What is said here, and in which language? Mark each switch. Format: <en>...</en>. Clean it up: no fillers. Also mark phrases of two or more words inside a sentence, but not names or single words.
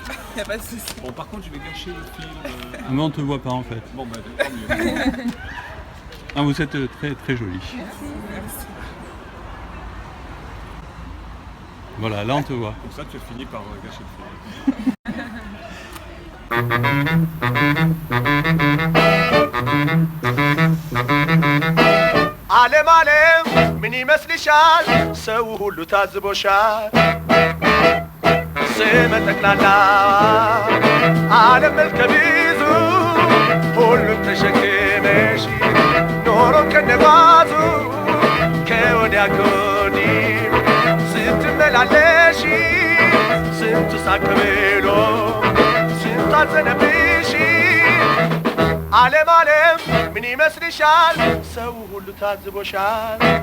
<fr>Il n'y a pas de souci. Bon, par contre, je vais gâcher le film. Mais on te voit pas en fait. Bon, bah, tant mieux. Ah, vous êtes très très jolie. Merci. Voilà, là on te voit. Comme ça, tu as fini par gâcher le film.</fr> <am>ዓለም ዓለም ምን ይመስልሻል? ሰው ሁሉ ታዝቦሻል። ስመ ጠቅላላ ዓለም መልከ ብዙ ሁሉን ተሸክመሽ ኖሮ ከነጓዙ ወዲያ ከወዲህ ስትመላለሺ ስንቱ ሳቅ ብሎ ስንቱ አዘነብሽ ዓለም ዓለም ምን ይመስልሻል ሰው ሁሉ ታዝቦሻል</am>